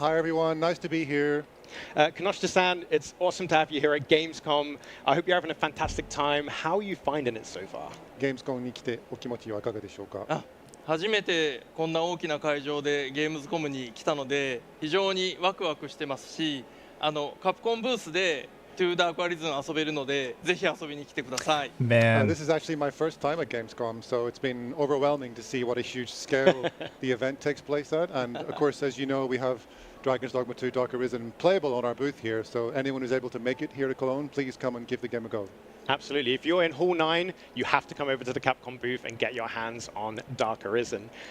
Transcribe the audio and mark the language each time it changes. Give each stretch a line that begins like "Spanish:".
English: Hi everyone, nice to be here. Kinoshita-san, it's awesome to have you here at Gamescom. I hope you're having a fantastic time. How are you finding it so far?
Japanese: Gamescom に来てお気持ちはいかがでしょうか？初めてこんな大きな会場でゲームズコムに来たので非常にワクワクしてますし、カプコンブースで2 Dark Arisen 遊べるのでぜひ遊びに来てください。
English: Man, this is actually my first time at Gamescom, so it's been overwhelming to see what a huge scale the event takes place at. And of course, as you know, we have Dragon's Dogma 2 Dark Arisen playable on our booth here, so anyone who's able to make it here to Cologne, please come and give the game a go. Absolutely. If you're in Hall 9, you have to come over to the Capcom booth and get your hands on Dark Arisen.